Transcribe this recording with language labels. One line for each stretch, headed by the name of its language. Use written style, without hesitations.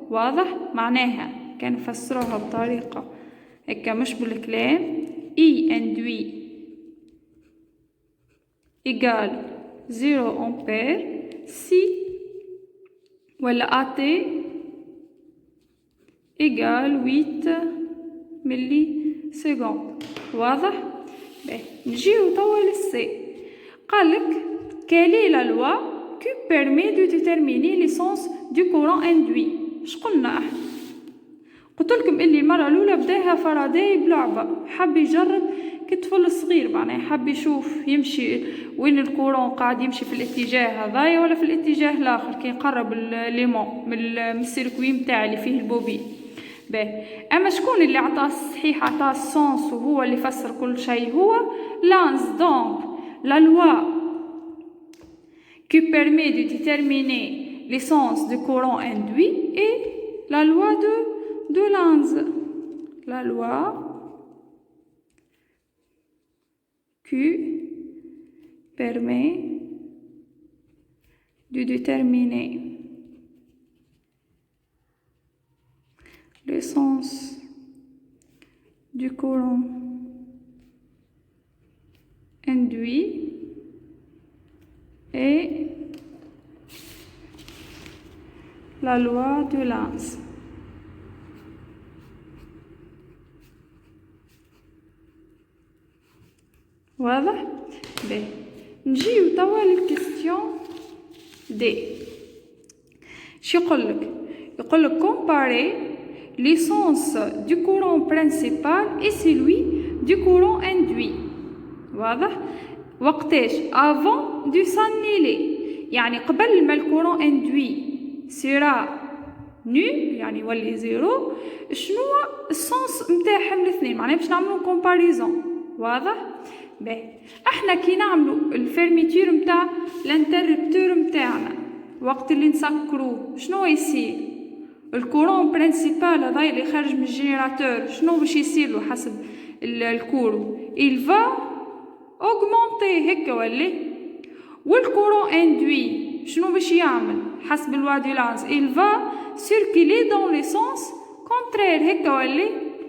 Arabic: واضح؟ معناها كان نفسروها بطريقة هكا مش بالكلام E induit إيجال 0 أمبير سي ولا AT إيجال 8 ملي سكوند. واضح؟ نجيو توا للسي. قالك
French: quelle est la loi qui permet de déterminer l'essence du courant induit.
Arabic: شقلنا احنا؟ قلتلكم اللي المرة الأولى بداها فاراداي بلعبة حب يجرب كطفل صغير معناه حب يشوف يمشي وين الكورون قاعد يمشي في الاتجاه هذايا ولا في الاتجاه الآخر كي يقرب الليمون من السيركوي متاع اللي فيه البوبين. اما شكون اللي عطاه الصحيح عطاه السونس وهو اللي فسر كل شيء؟ هو لانز.
French: دونك لا لوا qui permet de déterminer l'essence du courant induit est la loi de Lenz. La loi qui permet de déterminer l'essence du courant induit et la loi de Lenz.
Arabic: واضح؟ نجيو توا للكيستيون دي. شو يقولك؟ يقولك
French: comparer l'essence du courant principal et celui du courant induit.
Arabic: واضح؟ وقتاش
French: avant du s'annuler
Arabic: يعني قبل ما الكورون اندوي سيرا نول يعني يولي زيرو شنو السونس نتاعهم الاثنين معناها باش نعملو كومباريزون. واضح؟ احنا كي نعملو الفيرميتور نتاع الانتربتور نتاعنا وقت اللي نسكروه شنو يصير؟ الكورون برينسيبال هذا اللي خارج من الجينيراتور شنو باش يصيرلو حسب الكورو
French: il va augmenter
Arabic: هكا ولا والكورون اندوي شنو باش يعمل حسب الوا دو لانز
French: il va circuler dans le sens contraire
Arabic: هكا ولا.